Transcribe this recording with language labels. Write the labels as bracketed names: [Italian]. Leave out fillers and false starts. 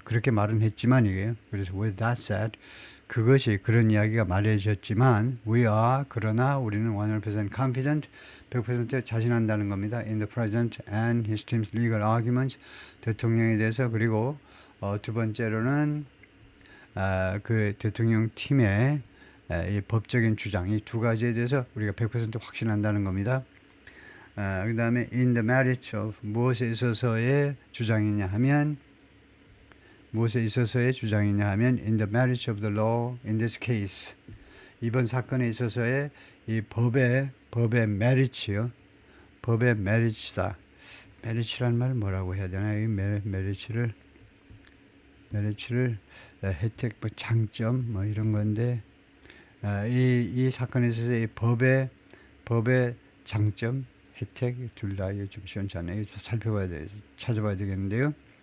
[Korean] 그렇게 말은 했지만 이게요. 그래서 [English] with that said [Korean] 그것이 그런 이야기가 말해졌지만 [English] we are [Korean] 그러나 우리는 [English] 100% confident [Korean] 100% 자신한다는 겁니다. [English] in the president and his team's legal arguments [Korean] 대통령에 대해서 그리고 두 번째로는 그 대통령 팀의 이 법적인 주장 이 두 가지에 대해서 우리가 100% 확신한다는 겁니다. 그 다음에 [English] in the merit of [Korean] 무엇에 있어서의 주장이냐 하면 [English] in the merit of the law in this case [Korean] 이번 사건에 있어서의 이 법의 메리츠요. 법의 메리츠다. 메리츠란 말 뭐라고 해야 되나요? 이 메리츠를 혜택, 장점 이런 건데 이 사건에 있어서 이 법의 장점, 혜택 둘 다 좀 시원찮아요. 찾아봐야 되겠는데요.